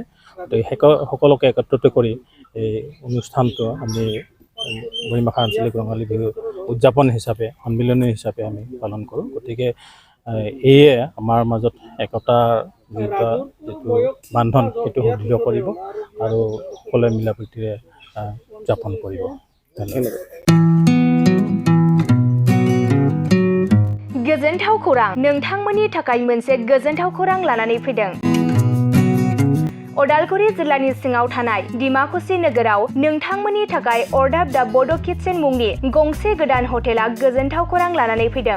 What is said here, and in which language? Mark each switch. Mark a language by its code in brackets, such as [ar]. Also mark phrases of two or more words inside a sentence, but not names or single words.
[as] গতিকে সকলোকে একত্ৰিত কৰি এই অনুষ্ঠানটো আমি বৰিমাখা আঞ্চলিক ৰঙালী বিহু উদযাপন হিচাপে, সন্মিলনী হিচাপে আমি পালন কৰোঁ। গতিকে এয়ে আমাৰ মাজত একতাৰ যিটো বান্ধন সেইটো সুদৃঢ় কৰিব আৰু সকলোৱে মিলা প্ৰীতিৰে উদযাপন কৰিব। ধন্যবাদ। [brx] गोजोनथाव खौरां, नोंथांमोननि थाखाय मोनसे गोजोनथाव खौरां लानानै फैदों। उदालगुरि जिल्लानि सिङाव थानाय डिमाकुसि नोगोराव नोंथांमोननि थाखाय अरदाब दा बड' किटचेन मुंनि गंसे गोदान हटेला गोजोनथाव खौरां लानानै फैदों।